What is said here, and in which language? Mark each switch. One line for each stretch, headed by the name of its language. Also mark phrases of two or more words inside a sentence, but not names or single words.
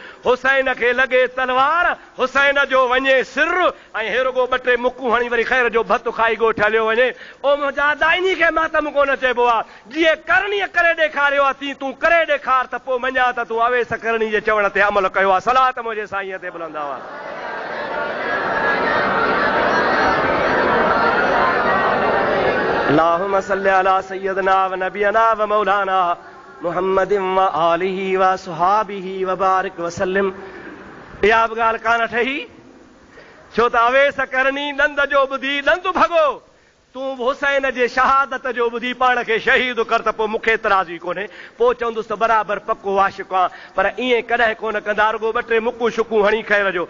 Sindhi: हुसैन खे लॻे तलवार, हुसैन जो वञे सिर, ऐं हे रुगो 2 टे मुकूं हणी वरी ख़ैर जो भत खाई ॻोठ हलियो वञे। ओ मुंहिंजा दाइनी खे मातम कोन चइबो आहे। जीअं करणी करे ॾेखारियो आहे, तीअं तूं करे ॾेखार, त पोइ मञा त तूं अवेस करणी जे चवण ते अमल कयो आहे। सलात मुंहिंजे साईं ते बुलंद आवाज़।
Arabic: اللهم صل على سيدنا ونبينا ومولانا محمد وآله وصحبه وبارك وسلم.
Sindhi: इहा बि ॻाल्हि कान ठही, छो त अवेस करणी ॾंद जो ॿुधी ॾंद भॻो, तूं हुसैन जे शहादत जो ॿुधी पाण खे शहीद कर त पोइ मूंखे एतिराज़ ई कोन्हे। पोइ चवंदुसि त बराबरि पको आशिक़ु आहे, पर ईअं कॾहिं कोन कंदा, रुॻो ॿ टे मुकूं शुकूं हणी खैर जो।